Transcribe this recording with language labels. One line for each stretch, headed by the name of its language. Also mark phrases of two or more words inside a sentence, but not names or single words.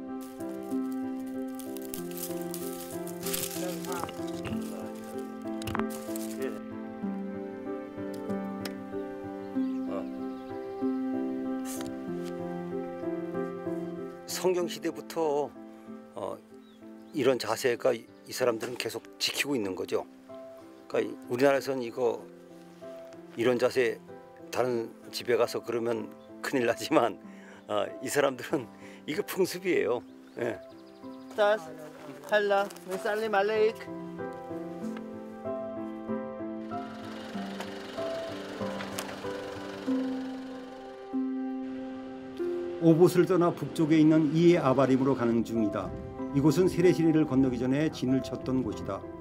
Korean: 성경 시대부터 이런 자세가 이 사람들은 계속 지키고 있는 거죠. 그러니까 우리나라에서는 이거 이런 자세 다른 집에 가서 그러면 큰일 나지만 이 사람들은 이게 풍습이에요. 예.
Arabic: Tas, halla, نسلم عليك.
Korean: 오봇을 떠나 북쪽에 있는 이에 아바림으로 가는 중이다. 이곳은 세레시네를 건너기 전에 진을 쳤던 곳이다.